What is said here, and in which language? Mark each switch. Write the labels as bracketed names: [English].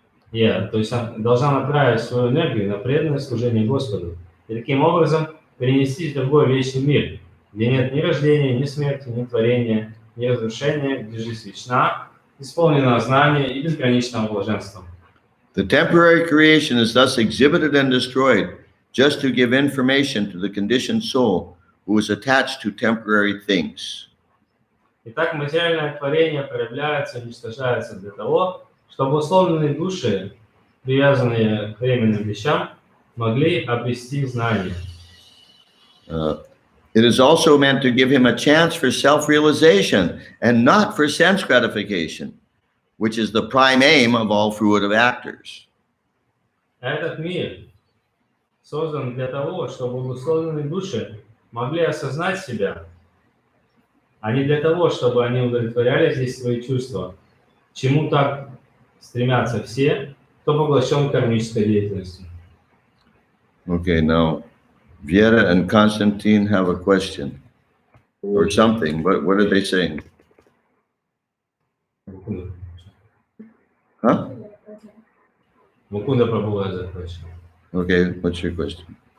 [Russian] То есть она должна направить свою энергию на преданное служение Господу. И таким образом перенестись в другой вечный мир, где нет ни рождения, ни смерти, ни творения, ни разрушения, где жизнь вечна, исполнена знания и безграничного блаженства. [English] The temporary creation is thus exhibited and destroyed just to give information to the conditioned soul who is attached to temporary things. [Russian] Итак, материальное творение проявляется и уничтожается для того, чтобы условленные души, привязанные к временным вещам, могли обрести знания. [English] It is also meant to give him a chance for self-realization and not for sense gratification, which is the prime aim of all fruitive actors. [Russian] Этот мир создан для того, чтобы условленные души могли осознать себя, а не для того, чтобы они удовлетворяли здесь свои чувства, к чему так стремятся все, кто поглощен кармической деятельностью. [English] Okay, now Viera and Constantine have a question or something. What are they saying? Huh? Mukunda Prabhu has a question. Okay, what's your question?